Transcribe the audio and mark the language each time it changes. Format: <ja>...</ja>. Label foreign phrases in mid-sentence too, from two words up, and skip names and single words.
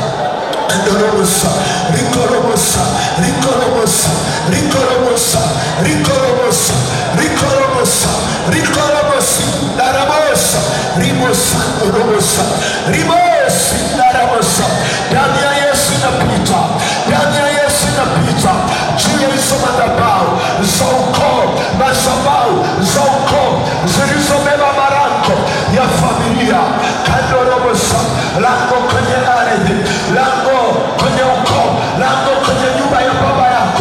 <sw>Andoromosa, ricoromosa, ricoromosa, ricoromosa, ricoromosa, ricoromosa, ricoromosi, daramosa, rimosando romosa, rimosi, daramosa. Damu ya Yesu inapita, damu ya Yesu inapita juu ya hizo madhabahu za ukoo, madhabahu za ukoo zilizobeba marango ya familia. Kandoromosa, lango kwenye ardhi, lango kwenye ukoo, lango kwenye nyumba ya baba yako.</sw>